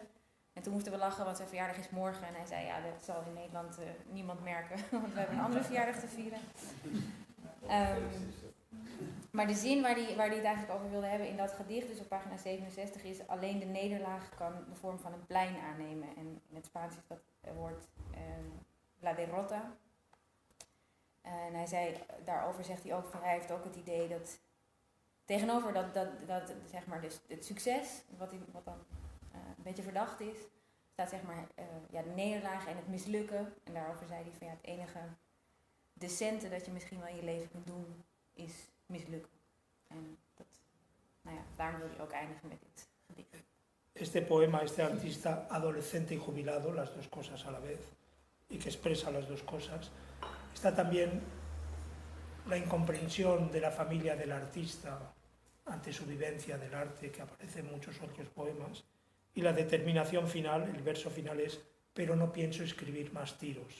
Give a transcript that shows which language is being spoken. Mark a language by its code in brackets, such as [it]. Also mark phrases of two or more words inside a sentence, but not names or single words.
[nl] En toen moesten we lachen, want zijn verjaardag is morgen. En hij zei, ja, dat zal in Nederland niemand merken, want we hebben een andere verjaardag te vieren. Maar de zin waar hij het eigenlijk over wilde hebben in dat gedicht, dus op pagina 67, is: alleen de nederlaag kan de vorm van een plein aannemen. En in het Spaans is dat woord [es] la derrota. [nl] En hij zei, daarover zegt hij ook, van hij heeft ook het idee dat tegenover dat zeg maar dus het succes, wat dan een beetje verdacht is, staat zeg maar de nederlaag en het mislukken. En daarover zei hij van ja, het enige decente dat je misschien wel in je leven kunt doen is mislukken. En dat, daarom wil hij ook eindigen met dit gedicht. [es] Este poema, este artista adolescente y jubilado, las dos cosas a la vez, y que expresa las dos cosas, está también la incomprensión de la familia del artista ante su vivencia del arte, que aparece en muchos otros poemas, y la determinación final, el verso final es: pero no pienso escribir más tiros.